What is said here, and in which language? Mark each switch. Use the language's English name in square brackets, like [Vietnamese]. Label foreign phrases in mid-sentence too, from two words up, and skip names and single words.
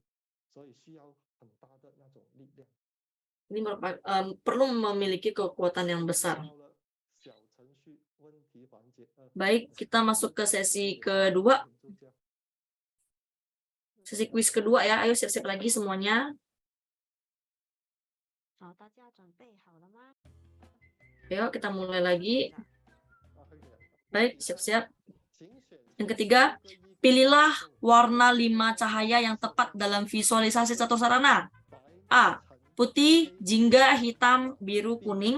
[Indonesian] Ini perlu memiliki kekuatan yang besar. Baik, kita masuk ke sesi kedua, sesi kuis kedua ya. Ayo siap-siap lagi semuanya. [Chinese] 大家准备好了吗？ [Indonesian] Ayo kita mulai lagi. Baik, siap-siap. Yang ketiga, pilihlah warna 5 cahaya yang tepat dalam visualisasi catur sarana. A. Putih, jingga, hitam, biru, kuning.